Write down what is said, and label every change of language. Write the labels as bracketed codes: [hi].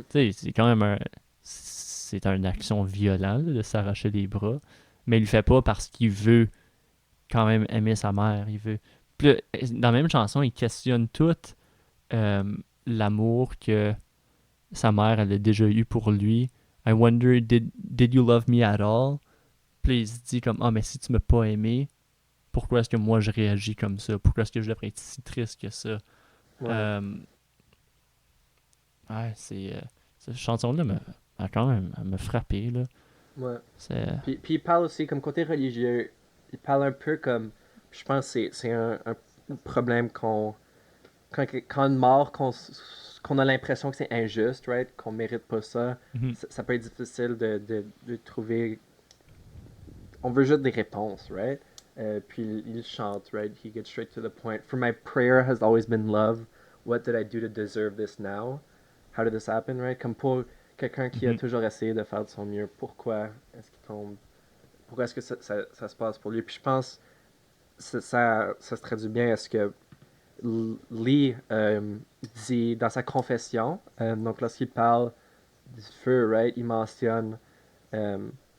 [fr] Tu sais, c'est quand même un. C'est une action violente là, de s'arracher les bras. Mais il le fait pas parce qu'il veut quand même aimer sa mère. Il veut. Puis là, dans la même chanson, il questionne tout l'amour que sa mère elle a déjà eu pour lui. [en] I wonder, did you love me at all? [fr] Puis il se dit comme, ah, mais si tu m'as pas aimé, pourquoi est-ce que moi je réagis comme ça? Pourquoi est-ce que je devrais être si triste que ça? Ouais, Euh, ouais, cette chanson-là quand même elle m'a frappé, là. ouais. C'est... Puis il parle aussi comme côté religieux, il parle un peu comme, je pense que c'est un problème quand une mort, qu'on a l'impression que c'est injuste, right? Qu'on mérite pas ça, Mhm. ça peut être difficile de trouver. On veut juste des réponses, right? Puis il chante, right? [en] He gets straight to the point. For my prayer has always been love. What did I do to deserve this now? How did this happen, right? [fr] Comme pour quelqu'un qui a Mhm. toujours essayé de faire de son mieux, pourquoi est-ce qu'il tombe? Pourquoi est-ce que ça se passe pour lui? Puis je pense ça se traduit bien à ce que Lee dit dans sa confession, donc lorsqu'il parle du feu, right, il mentionne, euh,